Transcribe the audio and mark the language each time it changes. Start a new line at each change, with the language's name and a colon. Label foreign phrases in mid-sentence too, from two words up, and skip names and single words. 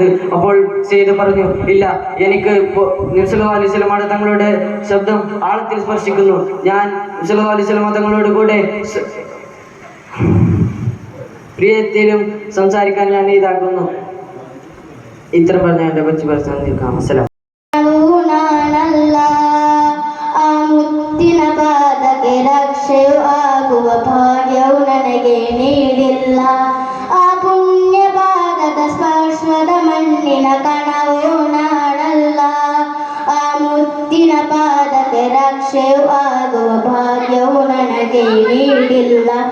Malayalam: അപ്പോൾ സയ്യിദ് പറഞ്ഞു, ഇല്ല, എനിക്ക് നബി സല്ലല്ലാഹു അലൈഹി വസല്ലം തങ്ങളുടെ ശബ്ദം ആഴത്തിൽ സ്പർശിക്കുന്നു. ഞാൻ നബി സല്ലല്ലാഹു അലൈഹി വസല്ലം തങ്ങളോട് കൂടെ പ്രിയത്തിലും സംസാരിക്കാൻ ഞാൻ ഇതാക്കുന്നു. ഇത്ര പറഞ്ഞ എൻ്റെ കൊച്ചു പ്രസംഗിക്കാം. അസ്സലാം.
Kannada: ಮುತ್ತಿನ ಪಾದಕ್ಕೆ ರಕ್ಷೆಯು ಆಗುವ ಭಾಗ್ಯವು ನನಗೆ ನೀಡಿಲ್ಲ. ಆ ಪುಣ್ಯ ಪಾದದ ಸ್ಪರ್ಶದ ಮಣ್ಣಿನ ಕಣವು ನಾನಲ್ಲ. ಆ ಮುತ್ತಿನ ಪಾದಕ್ಕೆ ರಕ್ಷೆಯು ಆಗುವ ಭಾಗ್ಯವು ನನಗೆ ನೀಡಿಲ್ಲ.